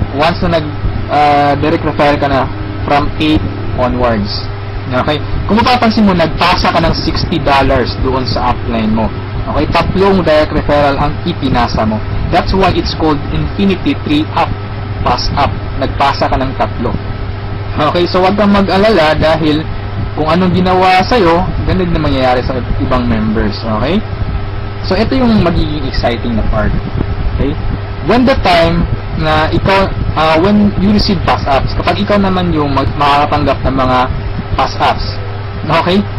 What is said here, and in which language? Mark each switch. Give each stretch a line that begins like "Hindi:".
Filipino: Once na direct referral ka na from 8 onwards. Okay? Kung mapapansin mo, nagpasa ka ng $60 doon sa upline mo. Okay, tatlong direct referral ang ipinasa mo.
English: That's why it's called Infinity 3 Pass Up.
Filipino: Nagpasa ka ng tatlo. Okay, so wag kang mag-alala dahil kung anong ginawa sa'yo, ganun na mangyayari sa ibang members. Okay? So ito yung magiging exciting na part. Okay? When the time na ikaw,
English: when you receive pass ups,
Filipino: kapag ikaw naman yung makakatanggap ng mga pass ups. Okay?